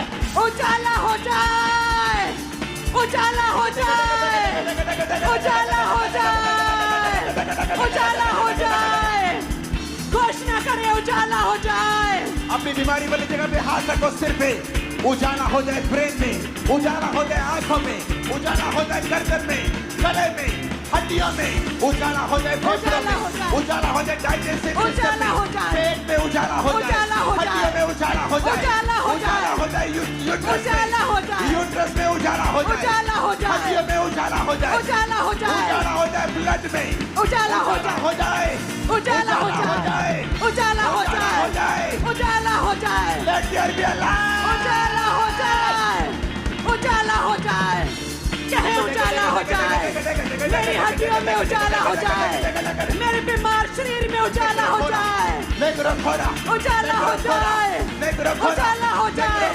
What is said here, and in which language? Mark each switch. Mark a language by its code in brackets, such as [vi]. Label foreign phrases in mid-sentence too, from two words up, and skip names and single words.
[hi] उजाला हो जाए। उजाला हो जाए। उजाला हो जाए। उजाला हो जाए। घोषणा करें उजाला हो जाए। अपनी बीमारी वाली जगह पे हाथ रखो सिर पे। उजाला हो जाए ब्रेन में, उजाला हो जाए आंखों में, उजाला हो जाए गर्दन में, गले में, हड्डियों में, उजाला हो जाए फेफड़ों में, उजाला हो जाए [en] digestive system [hi] में, पेट में उजाला हो जाए, हड्डियों में उजाला हो जाए, उजाला हो जाए यूट्रस में उजाला हो जाए, उजाला हो जाए। हड्डियों में उजाला हो जाए, उजाला हो जाए। उजाला हो जाए ब्लड में, उजाला हो हो जाए, उजाला हो जाए। उजाला हो जाए। उजाला हो जाए। [en] Let there be a light. [hi] उजाला हो जाए। उजाला हो जाए। कहे उजाला हो जाए। मेरी हड्डियों में उजाला हो जाए। मेरे बीमार शरीर में उजाला हो जाए। उजाला हो जाए। उजाला हो जाए।